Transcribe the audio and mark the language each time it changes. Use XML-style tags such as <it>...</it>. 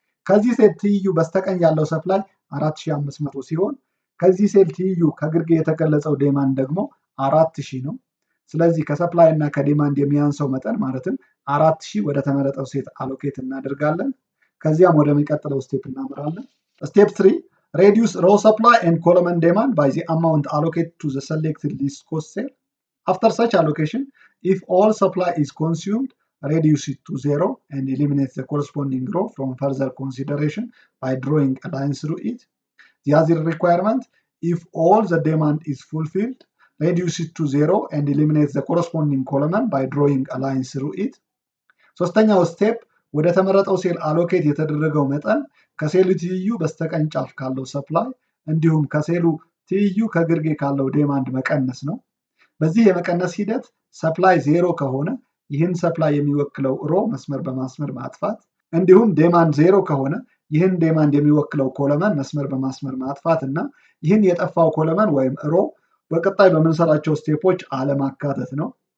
<am>ከዚህ ሴል ትይዩ በስተቀኝ ያለው ሰፕላይ 4500 ሲሆን ከዚህ ሴል ትይዩ ከግርጌ የተገለጸው ዴማንድ ደግሞ 4000 ነው። ስለዚህ ከሰፕላይ እና ከዴማንድ የሚያንሰው መጠን ማለትም 4000 ወደ ተመረጠው ሴት አሎኬት እናደርጋለን። ከዚያም ወደሚቀጥለው ስቴፕ እናመራለን። ስቴፕ 3</am> <en>reduce row supply and column demand by the amount allocated to the selected least cost cell. After such allocation, if all supply is consumed, reduce it to 0 and eliminate the corresponding row from further consideration by drawing a line through it. The other requirement, if all the demand is fulfilled, reduce it to 0 and eliminate the corresponding column by drawing a line through it.</en> <am>ሶስተኛው ስቴፕ ወደ ተመረጠው ሴል አሎኬት የተደረገው መጠን ከሴሉ ትይዩ በስተቀኝ ጫፍ ካለው ሰፕላይ እንዲሁም ከሴሉ ትይዩ ከግርጌ ካለው ዴማንድ መቀነስ ነው። በዚህ የመቀነስ ሂደት ሰፕላይ 0 ከሆነ ይህን ሰፕላይ የሚወክለው ሮ መስመር በማስመር ማጥፋት እንዲሁም ዴማንድ 0 ከሆነ ይህን ዴማንድ የሚወክለው ኮለመን መስመር በማስመር ማጥፋት እና ይህን የጠፋው ኮለመን ወይም ሮ በቀጣይ በምንሰራቸው ስቴፖች አለማካተት ነው።</am>